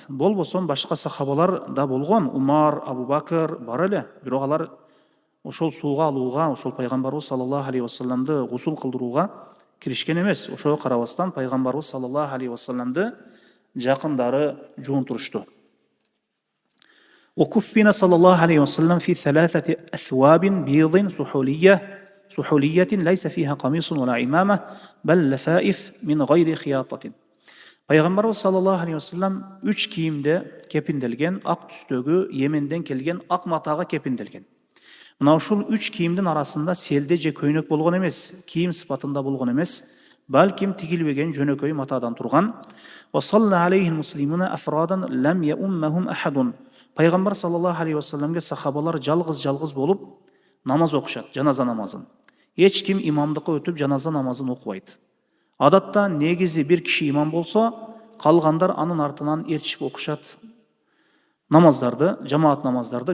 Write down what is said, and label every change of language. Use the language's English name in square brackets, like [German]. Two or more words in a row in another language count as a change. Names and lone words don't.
[Kyrgyz] Болбосо башка сахабалар да болгон, Умар, Абу Бакр бар эле, бирок алар ошол сууга алууга, ошол пайгамбарыбыз [Arabic] صلى الله عليه وسلم [Kyrgyz] гусул кылдырууга киришкен эмес. Ошого карабастан пайгамбарыбыз [Arabic] صلى الله عليه وسلم [Kyrgyz] жакындары жуунтурушту. [Arabic] وكفن صلى الله عليه وسلم في 3 أثواب بيض سحولية ليس فيها قميص ولا عمامة بل لفائف من غير خياطة. [Kyrgyz] Пайгамбарыбыз [Arabic] صلى الله عليه وسلم [Kyrgyz] 3 кийимде кепинделген, ак түстөгү Йеменден келген ак матага кепинделген. Мына ушул 3 кийимдин арасында селде же көйнөк болгон эмес, кийим сыпатында болгон эмес, балким тигилбеген жөнөкөй матадан турган. [Arabic] وصلى عليه المسلمون أفرادا لم يؤمهم أحد. [Kyrgyz] Пайгамбар [Arabic] صلى الله عليه وسلم [Kyrgyz] сахабалар жалгыз болуп намаз окушат, жаназа намазын. Эч ким имамдыкка өтүп жаназа намазын окубайт. Адатта негизи бир киши имам болсо, калгандар анын артынан ертишип окушат намаздарды, жамаат намаздарды.